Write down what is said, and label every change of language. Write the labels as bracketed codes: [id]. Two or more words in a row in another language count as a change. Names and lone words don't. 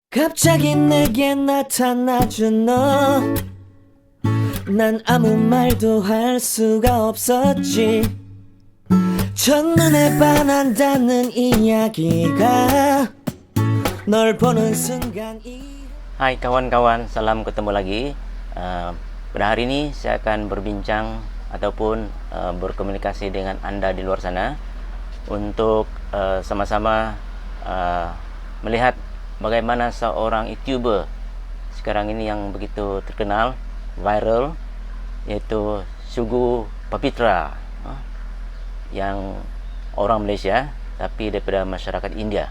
[ko] 갑자기 내게 나타나준 너, 난 아무 말도 할 수가 없었지. 첫눈에 반한다는 이야기가 널 보는 순간 [ms] Hai kawan-kawan, salam ketemu lagi. Pada hari ini saya akan berbincang ataupun berkomunikasi dengan Anda di luar sana untuk sama-sama melihat bagaimana seorang YouTuber sekarang ini yang begitu terkenal, viral, yaitu Sugu Papitra, yang orang Malaysia tapi daripada masyarakat India.